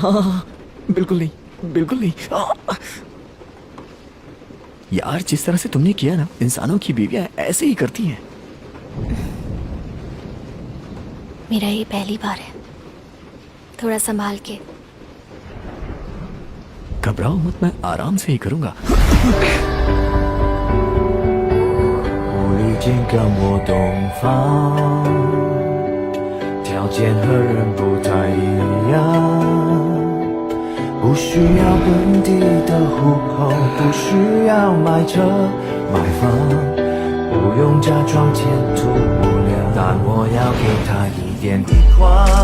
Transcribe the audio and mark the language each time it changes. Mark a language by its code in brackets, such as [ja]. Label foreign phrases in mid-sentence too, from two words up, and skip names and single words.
[hi] हाँ, बिल्कुल नहीं, बिल्कुल नहीं। यार, जिस तरह से तुमने किया ना, इंसानों की बीवियां ऐसे ही करती हैं। मेरा ये पहली बार है, थोड़ा संभाल के। घबराओ मत, मैं आराम से ही करूंगा। [zh] 已经跟我洞房，条件和人不太一样，不需要本地的户口，不需要买车买房，不用假装前途无量，但我要给他一点地方。